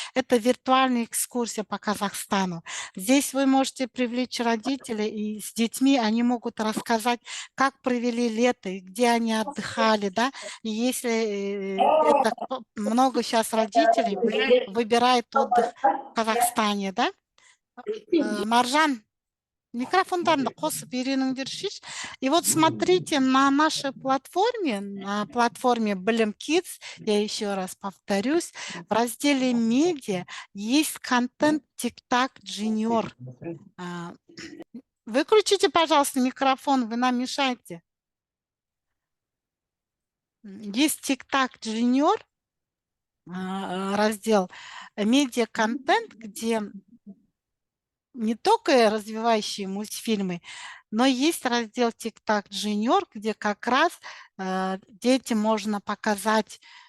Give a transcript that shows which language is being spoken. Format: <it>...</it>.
<ru>Это виртуальная экскурсия по Казахстану. Здесь вы можете привлечь родителей, и с детьми они могут рассказать, как провели лето, и где они отдыхали. Да? И если это много сейчас родителей выбирает отдых в Казахстане. Да?</ru> <kk>Маржан, микрофондарны қосып үйреніңдерші.</kk> <ru>И вот смотрите, на нашей платформе, на платформе Блим Kids, я еще раз повторюсь, в разделе медиа есть контент TikTok Junior. Выключите, пожалуйста, микрофон, вы нам мешаете. Есть TikTok Junior, раздел медиа-контент, где не только развивающие мультфильмы, но есть раздел TikTok Junior, где как раз детям можно показать</ru>